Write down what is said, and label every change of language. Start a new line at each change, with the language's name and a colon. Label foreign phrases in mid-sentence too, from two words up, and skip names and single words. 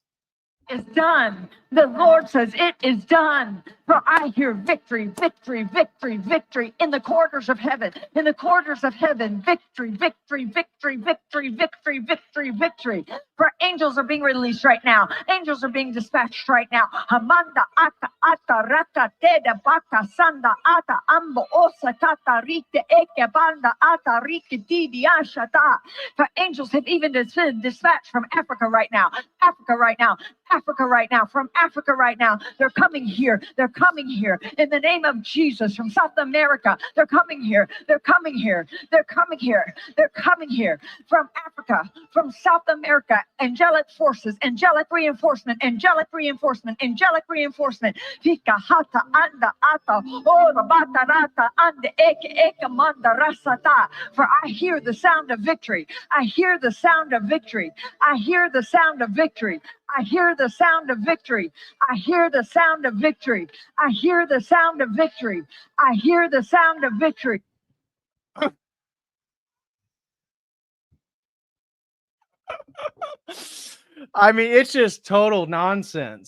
English: Is done. The Lord says it is done. For I hear victory, victory, victory, victory in the corridors of heaven. In the corridors of heaven, victory, victory, victory, victory, victory, victory, victory. For angels are being released right now. Angels are being dispatched right now. Hamanda ata ata raka teda baka sanda ata ambo osa tata rite eke banda ata rike didi ashata. For angels have even been dispatched from Africa right now. Africa right now. Africa right now, from Africa right now. They're coming here. They're coming here in the name of Jesus. From South America, they're coming here. They're coming here. They're coming here. They're coming here from Africa, from South America. Angelic forces, angelic reinforcement, angelic reinforcement, angelic reinforcement. Fika hata anda ata ora bata rata ande eke eke manda rasata. For I hear the sound of victory. I hear the sound of victory. I hear the sound of victory. I hear the sound of victory. I hear the sound of victory. I hear the sound of victory. I hear the sound of victory. I mean, it's just total nonsense.